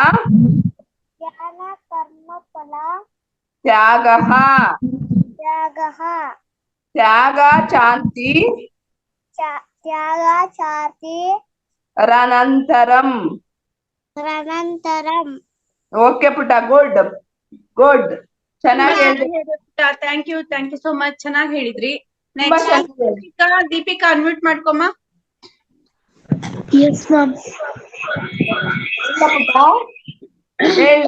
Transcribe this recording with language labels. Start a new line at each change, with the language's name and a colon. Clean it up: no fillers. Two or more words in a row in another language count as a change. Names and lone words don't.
Sanskrit: ज्ञानकर्मफल ತ್ಯಾಗಃ त्यागः ತ್ಯಾಗ ಶಾಂತಿ त्याग चार्ति ರನಂತರಂ. अनन्तरं
Kannada: ಓಕೆ ಪುಟ,
English: good good,
Kannada: ಚೆನ್ನಾಗಿ ಹೇಳಿದೆ.
English: thank you so much.
Kannada: ಚೆನ್ನಾಗಿ ಹೇಳಿದ್ರಿ. ತುಂಬಾ ನೆಕ್ಸ್ಟ್ ಚೆನ್ನಾಗಿ ದೀಪಿಕಾ ಅನ್ಮ್ಯೂಟ್ ಮಾಡ್ಕೊಮ್ಮ.
English: yes ma'am
Kannada: ಪುಟ ಹೇಳ.